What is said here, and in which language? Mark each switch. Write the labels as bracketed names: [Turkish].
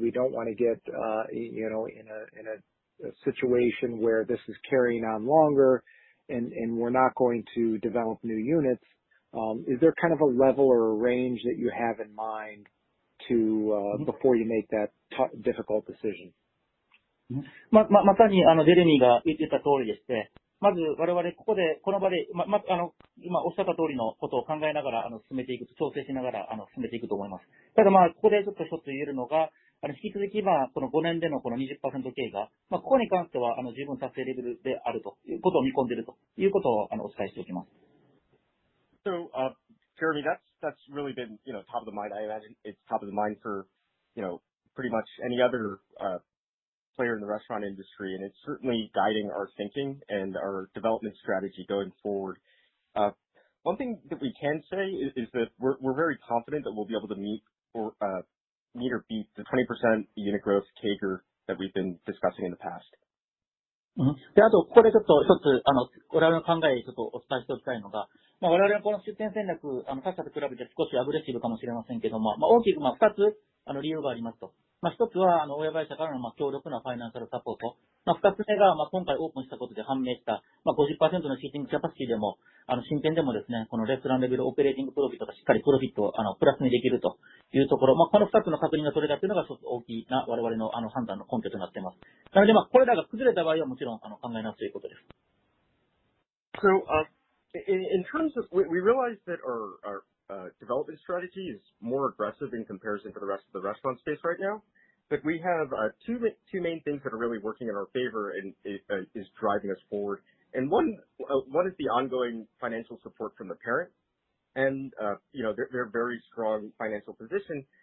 [English] We don't want to get, in a situation where this is carrying on longer and we're not going to develop new units. Is there kind of a level or a range that you have in mind to before you make that difficult decision? [Japanese] まさに、ジェレミーが言ってた通りでして、まず我々この場で、今おっしゃった通りのことを考えながら、進めていく、調整しながら、進めていくと思います。ただここでちょっと一つ言えるのが、引き続きこの5年でのこの 20% 経過、ここに関しては、十分達成レベルであるということを見込んでいるということを、お伝えしておきます。 [English] So, Jeremy, that's really been, top of the mind. I imagine it's top of the mind for, pretty much any other, player in the restaurant industry, and it's certainly guiding our thinking and our development strategy going forward. One thing that we can say is that we're very confident that we'll be able to meet or beat the 20% unit growth CAGR that we've been discussing in the past. [Japanese] で、あと、ここでちょっと一つ、我々の考えちょっとお伝えしておきたいのが、我々のこの出店戦略、他社と比べて少しアグレッシブかもしれませんけども、大きく2つ、理由がありますと。一つは、親会社からの強力なファイナンシャルサポート。二つ目が、今回オープンしたことで判明した、50% のシーティングキャパシティでも、新店でもですね、このレストランレベルオペレーティングプロフィットがしっかりプロフィットを、プラスにできるというところ、この二つの確認が取れたというのが一つ大きな我々の判断の根拠となっています。なので、これらが崩れた場合はもちろん、考え直すということです。 [English] So, in terms of, we realize that our development strategy is more aggressive in comparison to the rest of the restaurant space right now. But we have two main things that are really working in our favor and is driving us forward. And one is the ongoing financial support from the parent, and their very strong financial position.